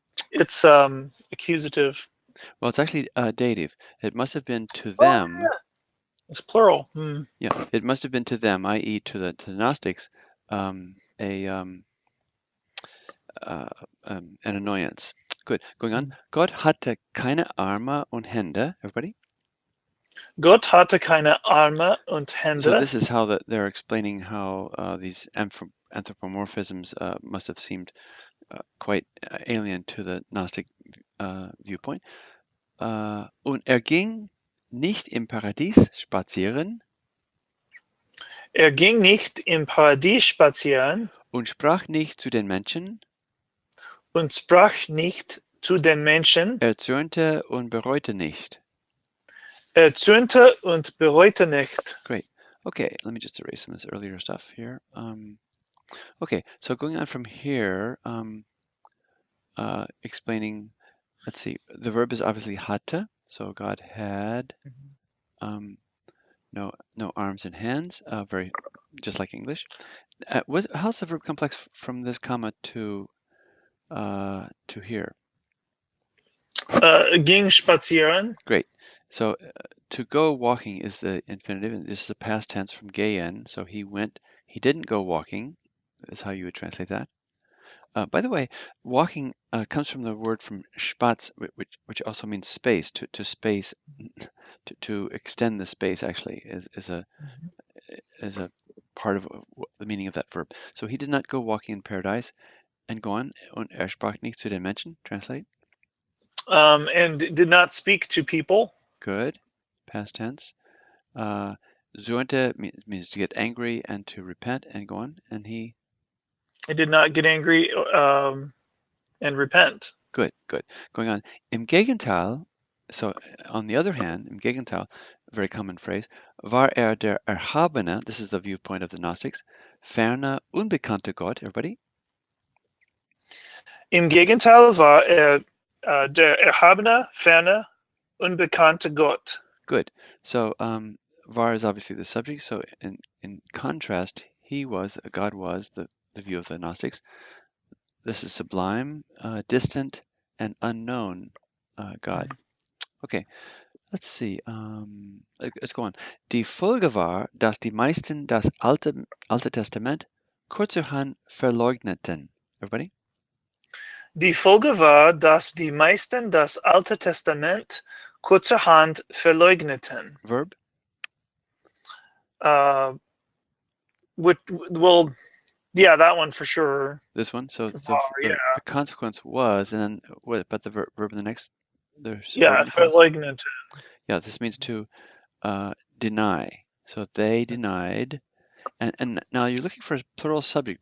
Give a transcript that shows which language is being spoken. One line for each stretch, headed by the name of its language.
English: It's accusative. Well, it's actually dative. It must have been to Oh, them. yeah. It's plural. Yeah, it must have been to them, i.e., to the Gnostics, a an annoyance. Good. Going on.
German: Gott hatte keine Arme und Hände.
English: Everybody.
German: Gott hatte keine Arme und
English: So
German: Hände.
English: this is how they're explaining how these anthropomorphisms must have seemed quite alien to the Gnostic viewpoint.
German: Und ging nicht im Paradies spazieren Er ging nicht im Paradies spazieren und sprach nicht zu den Menschen. und sprach nicht zu den Menschen. Er zürnte und bereute nicht. Er zürnte und bereute nicht.
English: Great. Okay, let me just erase some of this earlier stuff here. Okay, so going on from here, explaining, let's see, the verb is obviously hatte, so God had no arms and hands, very just like English. How's the verb complex from this comma to here?
German: Ging spazieren.
English: Great. So to go walking is the infinitive, and this is the past tense from gehen. So he didn't go walking, is how you would translate that. By the way, walking comes from the word from spatz, which also means space, to space, to extend the space actually is a part of the meaning of that verb. So he did not go walking in paradise. And go on,
German: und sprach nicht zu den Menschen,
English: translate. And did not speak to people. Good, past tense. Zürnte means to get angry and to repent, and go on, and he did not get angry and repent. Good. Going on.
German: Im Gegenteil,
English: so on the other hand,
German: im Gegenteil,
English: very common phrase,
German: war der Erhabene,
English: this is the viewpoint of the Gnostics,
German: ferne, unbekannte Gott,
English: everybody?
German: Im Gegenteil war der erhabene, ferne, unbekannte Gott.
English: Good. So var is obviously the subject. So in contrast, God was the view of the Gnostics. This is sublime, distant, and unknown God. Okay, let's see. Let's go on.
German: Die Folge war, dass die meisten das Alte Testament kurzerhand verleugneten.
English: Everybody?
German: Die Folge war, dass die meisten das Alte Testament kurzerhand verleugneten.
English: Verb? Well, yeah, that one for sure. This one. So the consequence was, and then what? But the verb in the next.
German: Verleugnet.
English: Yeah, this means to deny. So they denied, and now you're looking for a plural subject.